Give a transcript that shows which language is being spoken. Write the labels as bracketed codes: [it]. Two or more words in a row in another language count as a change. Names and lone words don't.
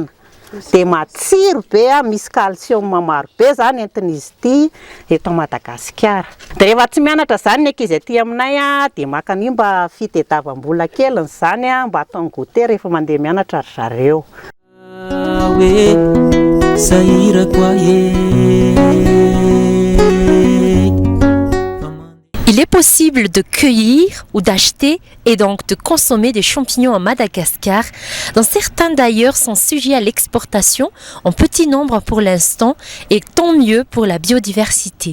[mg] Dia matsiro be misy calcium maro be zany entin'izy ity eto Madagasikara. Dia rehefa tsy mianatra zany ny ankizy aty aminay dia maka an'io mba fitadiavam-bola keliny zany mba ataony goûter rehefa mandeha mianatra ry zareo. Sahira kwa [fr] Il est possible de cueillir ou d'acheter et donc de consommer des champignons à Madagascar, dont certains d'ailleurs sont sujets à l'exportation en petit nombre pour l'instant et tant mieux pour la biodiversité.